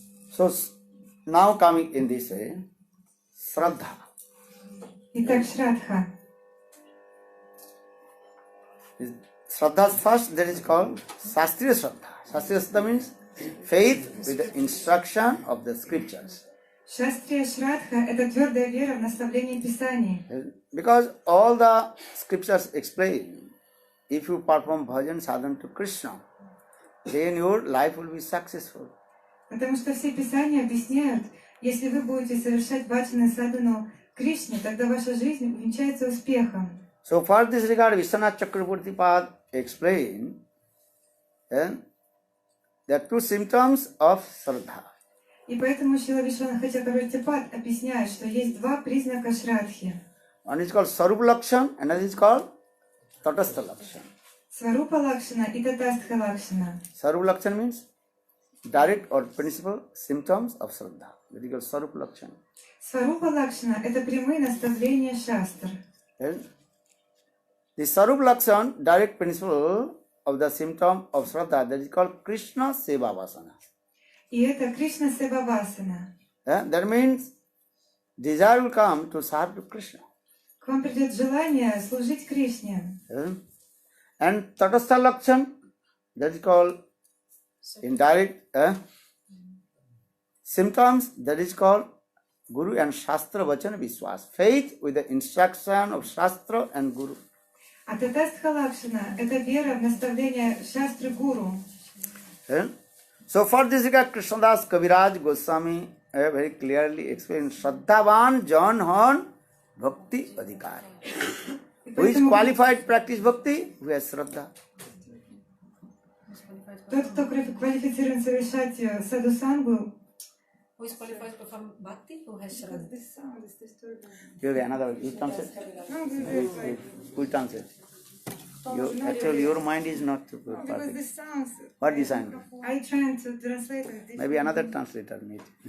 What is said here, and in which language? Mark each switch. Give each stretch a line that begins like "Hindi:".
English: So now coming in this way, Sraddha.
Russian: Итак, Шрадха.
English: Sraddha's first, that is called Shastriya Sraddha. Shastriya Sraddha means faith with the instruction of the scriptures.
Russian: Шастрия Шрадха – это твердая вера в наставление Писаний.
English: Because all the scriptures explain, if you perform bhajan sadhana to Krishna, then your life will be successful.
Russian: Потому что все Писания объясняют, если вы будете совершать баджана садану Кришне, тогда ваша жизнь увенчается успехом.
English: So for this regard, Vishwanath Chakravarti Pad explained there are two symptoms of Sraddha.
Russian: И поэтому Шрила Вишванатха Чакравартипад объясняет, что есть два признака Шрадхи.
English: One is called Sarupa Lakshan, another is called Tatastha Lakshan.
Russian: Сварупа Лакшана и Татастха Лакшана.
English: Sarupa Lakshan means direct or principal symptoms of Sraddha. That is called Sarupa Lakshan.
Russian: Сварупа Лакшана – это прямые наставления шастр.
English: Then, the Sarupa Lakshan, direct principle of the symptom of Sraddha, that is called Krishna Seva Vasana.
Russian: И это Кришна Севавасана.
English: That means desire will come to serve to Krishna.
Russian: К вам придет желание служить Кришне.
English: And Tatastha Lakshan, that is called indirect symptoms, that is called Guru and Shastra Vachana Vishwas. Faith with the instruction of Shastra and Guru.
Russian: А Татастха Лакшана – это вера в наставление шастры Гуру.
English: So for this regard, Krishnadas Kaviraj Goswami very clearly explained
Sanskrit: Shraddhavan Jan Han Bhakti Adhikari.
English: Who is qualified to practice bhakti? Who has Shraddha.
Russian: Тот, кто квалифицирован совершать саду-сангу,
English: who is qualified to perform bhakti, who has Shraddha. You have another, you translate. Who translate? Actually, your mind is not because perfect. this sounds... What design? I trying to translate it. Maybe another translator need.